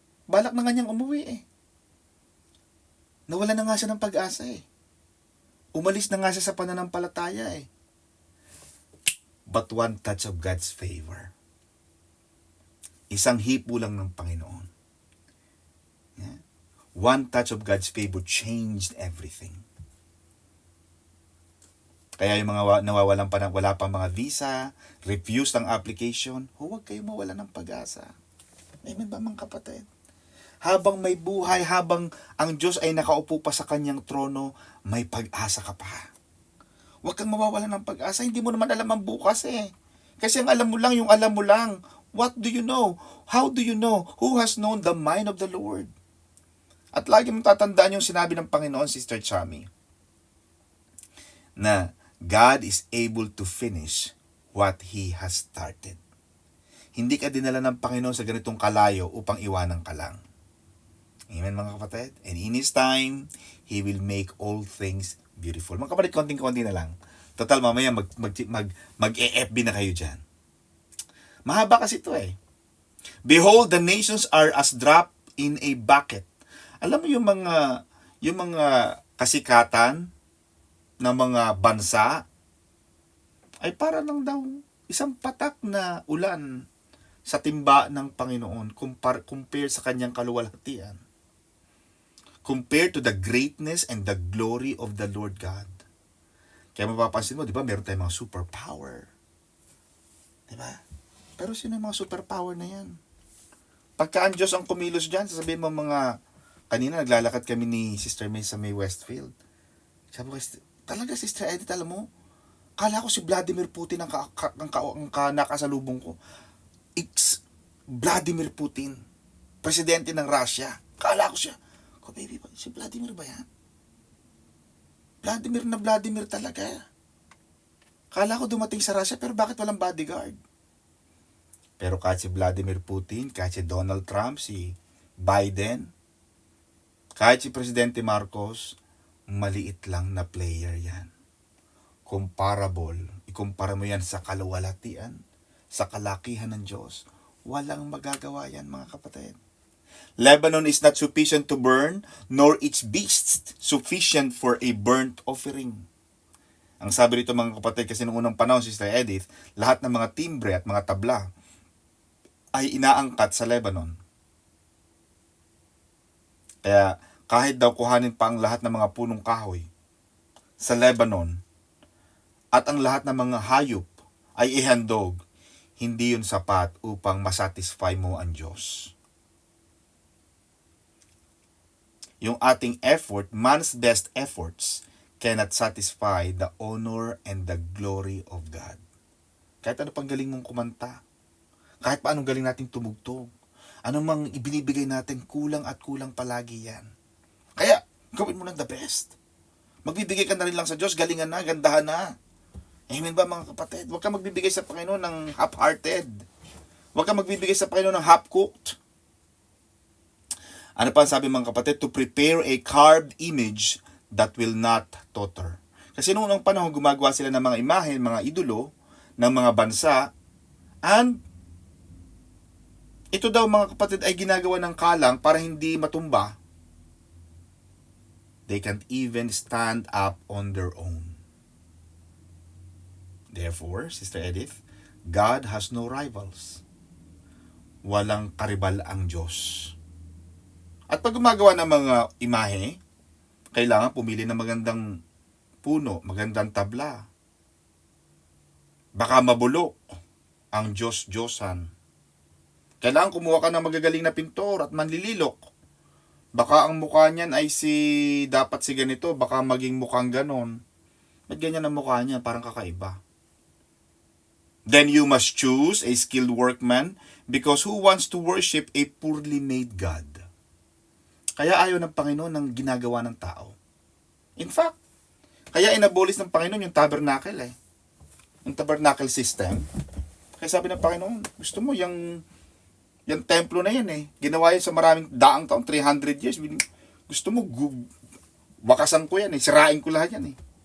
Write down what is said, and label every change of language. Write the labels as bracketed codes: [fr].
[tl] Balak na nga niyang umuwi eh. Nawala na nga siya ng pag-asa eh. Umalis na nga siya sa pananampalataya eh. [en] But one touch of God's favor. [tl] Isang hipo lang ng Panginoon. [en] Yeah? One touch of God's favor changed everything. [tl] Kaya yung mga nawawalan pa wala pa mga visa, refuse ng application, huwag kayo mawala ng pag-asa. Amen ba mga kapatid? Habang may buhay, habang ang Diyos ay nakaupo pa sa kanyang trono, may pag-asa ka pa. Huwag kang mawawala ng pag-asa. Hindi mo naman alam ang bukas eh. Kasi ang alam mo lang, yung alam mo lang. [en] What do you know? How do you know? Who has known the mind of the Lord? [tl] At lagi mong tatandaan yung sinabi ng Panginoon, Sister Chami, na [en] God is able to finish what He has started. [tl] Hindi ka dinala ng Panginoon sa ganitong kalayo upang iwanan ka lang. Amen mga kapatid? [en] And in His time, He will make all things beautiful. [tl] Mga kapatid, konting-konti na lang. Total, mamaya mag-e-FB na kayo dyan. Mahaba kasi ito eh. [en] Behold, the nations are as drop in a bucket. [tl] Alam mo yung mga kasikatan ng mga bansa ay para lang daw isang patak na ulan sa timba ng Panginoon compare sa kanyang kaluwalhatian. [en] Compared to the greatness and the glory of the Lord God. [tl] Kaya mapapansin mo, di ba, meron tayong mga superpower. Di ba? Pero sino yung mga superpower na yan? Pagka ang Diyos ang kumilos dyan, sasabihin mo kanina naglalakad kami ni Sister May sa May Westfield. Sabi ko, talaga Sister Edith, alam mo, kala ko si Vladimir Putin ang nakasalubong ko. It's Vladimir Putin, presidente ng Russia. Kala ko siya. Ko, baby, si Vladimir ba yan? Vladimir talaga. Kala ko dumating sa Russia, pero bakit walang bodyguard? Pero kahit si Vladimir Putin, kahit si Donald Trump, si Biden, kahit si Presidente Marcos, maliit lang na player yan. Ikumpara mo yan sa kaluwalhatian, sa kalakihan ng Diyos. Walang magagawa yan mga kapatid. [en] Lebanon is not sufficient to burn, nor its beasts sufficient for a burnt offering. [tl] Ang sabi rito mga kapatid, kasi noong unang panahon, Sister Edith, lahat ng mga timbre at mga tabla ay inaangkat sa Lebanon. Kaya kahit daw kuhanin pa ang lahat ng mga punong kahoy sa Lebanon at ang lahat ng mga hayop ay ihandog, hindi yun sapat upang masatisfy mo ang Diyos. Yung ating effort, [en] man's best efforts, cannot satisfy the honor and the glory of God. [tl] Kahit ano pang galing mong kumanta, kahit paanong galing nating tumugtog, anong mang ibinibigay natin, kulang at kulang palagi yan. Kaya, gawin mo ng the best. Magbibigay ka na rin lang sa Diyos, galingan na, gandahan na. Amen ba mga kapatid? Huwag ka magbibigay sa Panginoon ng half-hearted. Huwag ka magbibigay sa Panginoon ng half-cooked. Ano pa ang sabi mga kapatid? [en] To prepare a carved image that will not totter. [tl] Kasi noong panahon, gumagawa sila ng mga imahe, mga idolo, ng mga bansa, and ito daw mga kapatid ay ginagawa ng kalang para hindi matumba. [en] They can't even stand up on their own. Therefore, Sister Edith, God has no rivals. [tl] Walang karibal ang Diyos. At pag gumagawa ng mga imahe, kailangan pumili ng magandang puno, magandang tabla. Baka mabulok ang Diyos-Diyosan. Kailangan kumuha ka ng magagaling na pintor at manlililok. Baka ang mukha niyan ay dapat si ganito, baka maging mukhang ganon. Ba't ganyan ang mukha niya? Parang kakaiba. [en] Then you must choose a skilled workman because who wants to worship a poorly made God? [tl] Kaya ayaw ng Panginoon ng ginagawa ng tao. In fact, kaya inabolis ng Panginoon yung tabernacle eh. Yung tabernacle system. Kaya sabi ng Panginoon, gusto mo yung templo na yan eh. Ginawa yan sa maraming daang taon, 300 years. Gusto mo, wakasan ko yan eh. Sirain ko lahat yan eh.